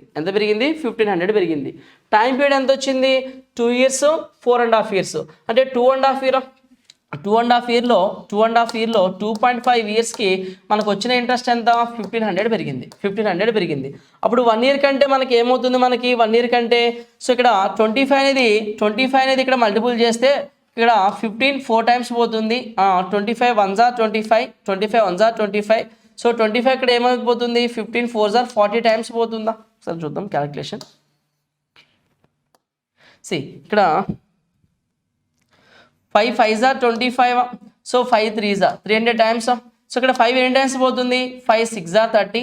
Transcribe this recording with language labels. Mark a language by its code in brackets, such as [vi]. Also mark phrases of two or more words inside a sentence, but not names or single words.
[te] ఎంత పెరిగింది 1500 పెరిగింది. [en] time period [te] ఎంత వచ్చింది 2 years 4.5 years అంటే 2.5 yearలో 2.5 yearsకి మనకు వచ్చిన ఇంట్రెస్ట్ ఎంత 1500 పెరిగింది. అప్పుడు 1 year కంటే మనకి ఏమవుతుంది మనకి 1 year కంటే సో ఇక్కడ 25 అనేది ఇక్కడ మల్టిపుల్ చేస్తే ఇక్కడ 15 4 times పోతుంది. [en] 25 1s are 25 1s are 25. [te] సో 25 ఇక్కడ ఏమైపోతుంది [en] 15 4s are 40 times [te] పోతుందా సరే చూద్దాం క్యాలిక్యులేషన్. [en] ఇక్కడ 5 5s are 25. [te] సో [en] 5 3s are 300 times. [te] సో ఇక్కడ 5 ఎన్ని టైమ్స్ పోతుంది 5 [en] 6s are 30.